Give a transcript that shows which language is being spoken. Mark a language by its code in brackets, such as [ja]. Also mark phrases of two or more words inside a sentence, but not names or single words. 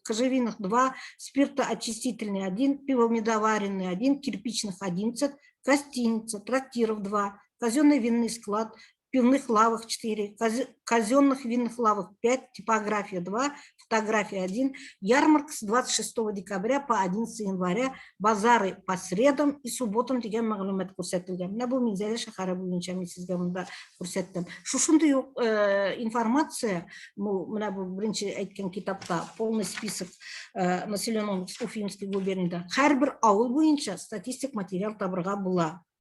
[ru] кожевенных 2, спиртоочистительный 1, пивомедоваренный 1, кирпичных 11, гостиница, трактиров 2, казенный винный склад, пивных лавок 4, казенных винных лавок 5, типография 2, фотография 1, ярмарка с 26 декабря по 11 января, базары по средам и субботам [tt] дигән мәгълүмат күрсәтелгән. Менә бу Минзәлә шәһәре буенча мин сезгә монда күрсәттем. Шушындый информация, менә бу беренче әйткән китапта [ru] полный список населенных Уфимской [tt] губерниядә һәрбер авыл буенча статистик материал табырга була.